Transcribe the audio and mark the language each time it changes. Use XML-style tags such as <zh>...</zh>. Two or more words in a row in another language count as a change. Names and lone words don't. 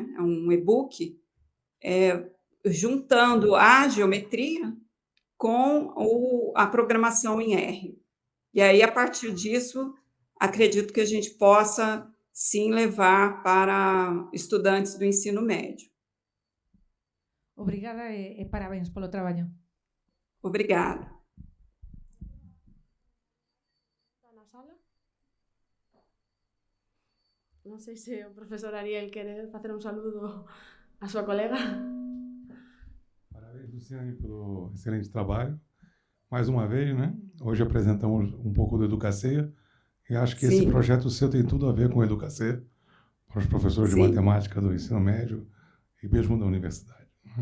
<pt>É um e-book, juntando a geometria com a programação em R. E aí, a partir disso, acredito que a gente possa, sim, levar para estudantes do ensino médio.</pt> <gl>Obrigada e parabéns polo traballo.</gl> <pt>Obrigada.</pt> <gl>Na sala? Non sei se o profesor Ariel quere facer un saludo á súa colega.</gl> <pt>Parabéns, Luciane, pelo excelente trabalho. mais uma vez, né? Hoje apresentamos um pouco do Educacer, e acho que esse Sim. projeto seu tem tudo a ver com o Educacer, para os professores de Sim. matemática do ensino médio e mesmo da universidade, né?</pt>